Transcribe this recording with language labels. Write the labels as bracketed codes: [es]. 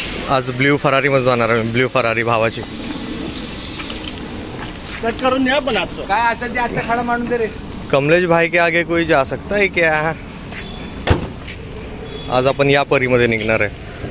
[mr] आज ब्ल्यू फरारी मध्ये जाणार आहे. ब्ल्यू फरारी भावाची कट करून द्या. पण आज काय असेल ते आजचा खाडा मांडून दे रे. [hi] कमलेश भाई के आगे कोई जा सकता है क्या. [mr] आज आपण या परीमध्ये निघणार आहे.